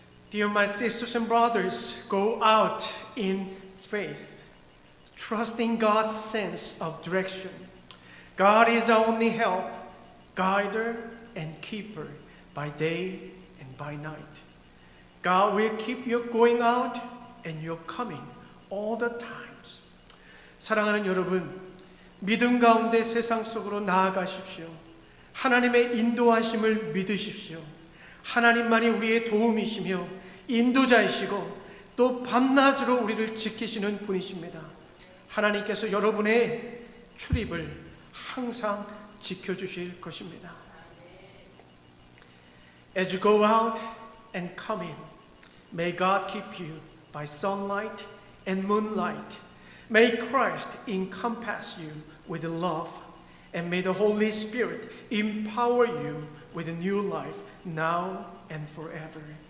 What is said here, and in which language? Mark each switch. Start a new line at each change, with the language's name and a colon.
English: Dear my sisters and brothers, go out in faith, trusting God's sense of direction. God is our only help, guider, and keeper by day and by night. God will keep you going out and you're coming all the times.
Korean: 사랑하는 여러분, 믿음 가운데 세상 속으로 나아가십시오. 하나님의 인도하심을 믿으십시오. 하나님만이 우리의 도움이시며 인도자이시고 또 밤낮으로 우리를 지키시는 분이십니다. 하나님께서 여러분의 출입을 항상 지켜주실 것입니다.
English: As you go out and come in, may God keep you by sunlight and moonlight. May Christ encompass you with love, and may the Holy Spirit empower you with a new life now and forever.